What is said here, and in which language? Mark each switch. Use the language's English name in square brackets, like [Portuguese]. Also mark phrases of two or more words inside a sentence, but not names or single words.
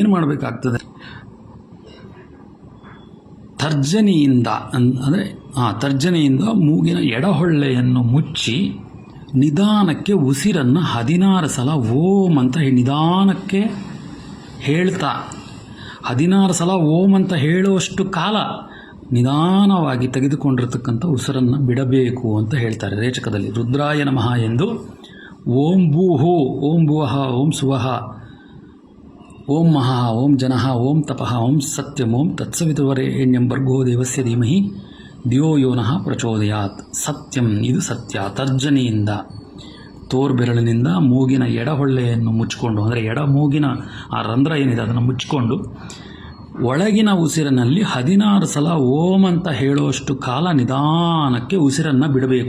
[Kannada] ಇಲ್ಲಿ ನೀವೇನು ಮಾಡಬೇಕಾಗ್ತದೆ, ತರ್ಜನಿಯಿಂದ ಅಂದರೆ ತರ್ಜನಿಯಿಂದ ಮೂಗಿನ ಎಡಹೊಳ್ಳೆಯನ್ನು ಮುಚ್ಚಿ ನಿಧಾನಕ್ಕೆ ಉಸಿರನ್ನು 16 ಸಲ ಓಂ ಅಂತ ನಿಧಾನಕ್ಕೆ ಹೇಳ್ತಾ 16 ಸಲ ಓಂ ಅಂತ ಹೇಳುವಷ್ಟು ಕಾಲ ನಿಧಾನವಾಗಿ ತೆಗೆದುಕೊಂಡಿರ್ತಕ್ಕಂಥ ಉಸಿರನ್ನು ಬಿಡಬೇಕು ಅಂತ ಹೇಳ್ತಾರೆ ರೇಚಕದಲ್ಲಿ. [Sanskrit] ರುದ್ರಾಯ ನಮಃ ಎಂದು ಓಂ ಭೂಹು, ಓಂ ಭುವಃ, ಓಂ ಸುವಃ, ಓಂ ಮಹಾ, ಓಂ ಜನಃ, ಓಂ ತಪಃ, ಓಂ ಸತ್ಯಂ, ಓಂ ತತ್ಸವಿತುರ್ವರೆಣ್ಯಂ ಭರ್ಗೋ ದೇವಸ್ಯ ಧೀಮಹಿ ಧಿಯೋ ಯೋ ನಃ ಪ್ರಚೋದಯಾತ್. ಸತ್ಯಂ, [Kannada] ಇದು ಸತ್ಯ. ತರ್ಜನಿಯಿಂದ ತೋರ್ಬೆರಳಿನಿಂದ ಮೂಗಿನ ಎಡಹೊಳ್ಳೆಯನ್ನು ಮುಚ್ಚಿಕೊಂಡು, ಅಂದರೆ ಎಡ ಮೂಗಿನ ಆ ರಂಧ್ರ ಏನಿದೆ ಅದನ್ನು ಮುಚ್ಚಿಕೊಂಡು ಒಳಗಿನ ಉಸಿರಿನಲ್ಲಿ 16 ಸಲ ಓಂ ಅಂತ ಹೇಳುವಷ್ಟು ಕಾಲ ನಿಧಾನಕ್ಕೆ ಉಸಿರನ್ನು ಬಿಡಬೇಕು.